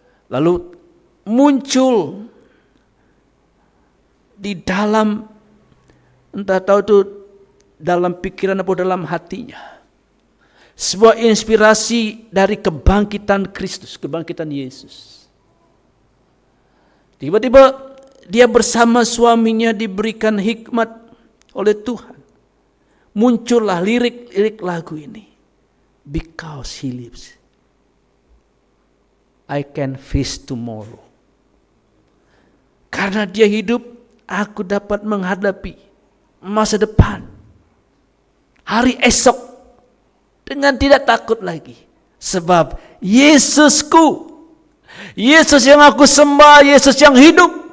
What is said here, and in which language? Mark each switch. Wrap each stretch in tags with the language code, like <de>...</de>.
<id>Lalu muncul di dalam, entah tahu itu dalam pikiran atau dalam hatinya, sebuah inspirasi dari kebangkitan Kristus, kebangkitan Yesus. Tiba-tiba dia bersama suaminya diberikan hikmat oleh Tuhan. Muncullah lirik-lirik lagu ini.</id> <en>Because He lives, I can face tomorrow.</en> <id>Karena Dia hidup, aku dapat menghadapi masa depan, hari esok, dengan tidak takut lagi. Sebab Yesusku, Yesus yang aku sembah, Yesus yang hidup.</id>